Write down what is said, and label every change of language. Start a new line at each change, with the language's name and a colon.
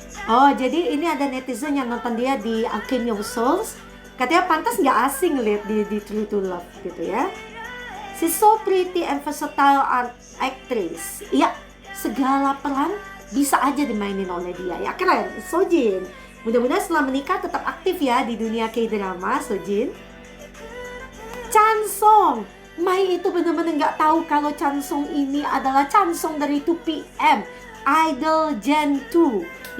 Indonesian: Oh, jadi ini ada netizen yang nonton dia di Alchemy of Souls. Katanya pantas nggak asing lihat di True to Love gitu ya.
English: She's so pretty and versatile art actress.
Indonesian: Iya, segala peran bisa aja dimainin oleh dia. Ya keren, Sojin. Mudah-mudahan setelah menikah tetap aktif ya di dunia K-drama, Sojin. Chansung. Mai itu benar-benar nggak tahu kalau Chansung ini adalah Chansung dari 2PM Idol Gen 2.